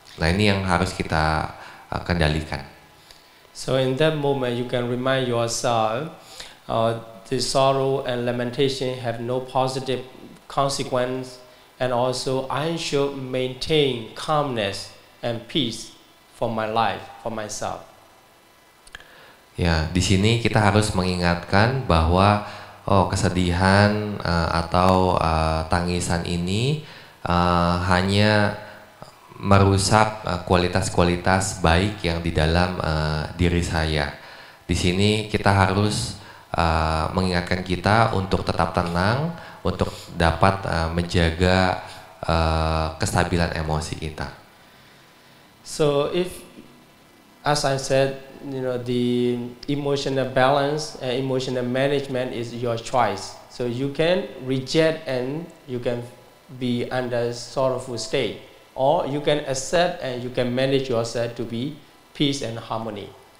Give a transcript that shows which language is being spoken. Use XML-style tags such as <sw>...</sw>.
<id>Nah, ini yang harus kita kendalikan.</id> <en>So in that moment you can remind yourself the sorrow and lamentation have no positive consequence. And also, I should maintain calmness and peace for my life, for myself.</en> <id>Ya, di sini kita harus mengingatkan bahwa kesedihan atau tangisan ini hanya merusak kualitas-kualitas baik yang di dalam diri saya. Di sini kita harus mengingatkan kita untuk tetap tenang, untuk dapat menjaga kestabilan emosi kita.</id> <en>So if, as I said, the emotional balance and emotional management is your choice. So you can reject and you can be under sorrowful state, or you can accept and you can manage yourself to be peace and harmony.</en>